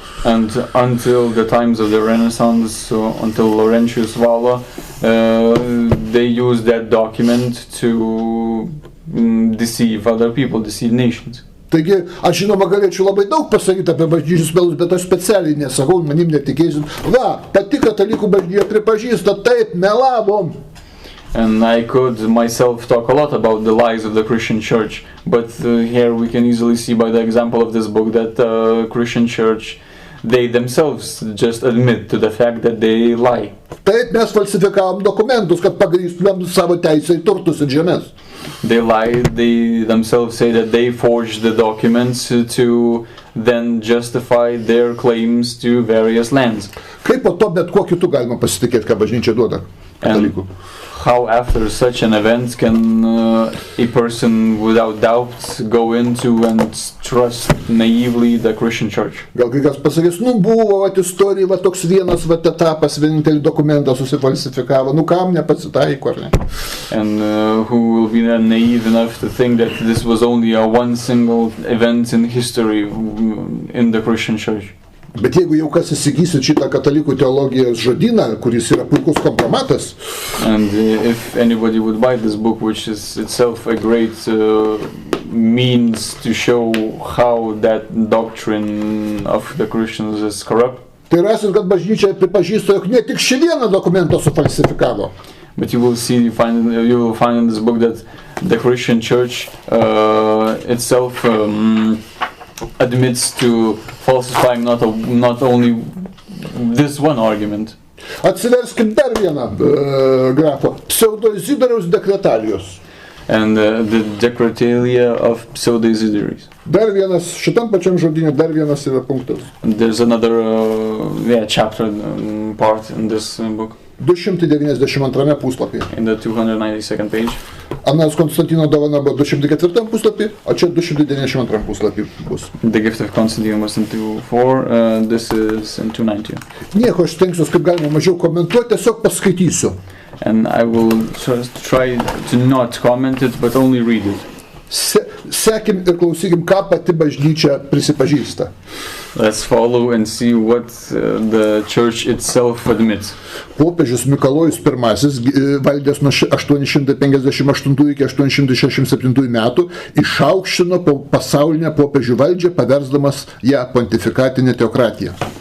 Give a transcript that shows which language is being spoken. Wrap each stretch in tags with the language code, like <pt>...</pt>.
<en>And until the times of the Renaissance, until Laurentius Vala, they used that document to deceive other people, deceive nations.</en> <lt>Taigi, aš žinoma galėčiau labai daug pasakyti apie bažnyčios melus, bet aš specialiai nesakau, manim netikėsim. Pati katalikų bažnyčia pripažįsta, taip, melavom.</lt> <en>And I could myself talk a lot about the lies of the Christian church, but here we can easily see by the example of this book that the Christian church, they themselves just admit to the fact that they lie.</en> <lt>Taip, mes falsifikavom dokumentus, kad pagrįstumėm savo teisę į turtus ir žemės.</lt> <en>They lie, they themselves say that they forged the documents to then justify their claims to various lands.</en> <lt>Kaip po to bet kuo kitu galima pasitikėti, ką bažnyčia duoda katalikų?</lt> <en>How after such an event can a person without doubt go into and trust naively the Christian church?</en> <lt>Gal kai kas pasakys, buvo istorija, toks vienas etapas, vienintelį dokumentą susifalsifikavo, kam nepasitaiko, ar ne?</lt> <en>And who will be naive enough to think that this was only one single event in history in the Christian church?</en> <lt>Bet jeigu jau kas įsigysit šitą katalikų teologijos žodyną, kuris yra puikus kompromatas.</lt> <en>And if anybody would buy this book, which is itself a great means to show how that doctrine of the Christians is corrupt.</en> <lt>Tai rasit, kad bažnyčia pripažįsta, jog ne tik šį vieną dokumentą sufalsifikavo.</lt> <en>But you will find in this book that the Christian church itself admits to falsifying not only this one argument.</en> <lt>Atsiverskim dar vieną grafą. Pseudo-Izidoriaus dekretalijos.</lt> <en>And the decretalia of pseudo-Isidoris.</en> <lt>Dar vienas, šitam pačiam žodynė, dar vienas yra punktas.</lt> <en>There's another chapter part in this book.</en> <lt>292 puslapyje.</lt> <en>In the 292nd page.</en> <lt>Anas Konstantino dovana buvo 204 puslapį, o čia 292 puslapį bus.</lt> <en>The gift of Constantine was in 204, this is in 290.</en> <lt>Nieko, aš stengsiuosi kaip galima mažiau komentuoti, tiesiog paskaitysiu.</lt> <en>And I will try to not comment it, but only read it.</en> <lt>Sekim ir klausykim, ką pati bažnyčia prisipažįsta.</lt> <en>Let's follow and see what the church itself admits.</en> <lt>Popiežius Mikalojus I, valdęs nuo 858 iki 867 metų, išaukštino pasaulinę popiežių valdžią, paversdamas ją pontifikatinę teokratiją.</lt>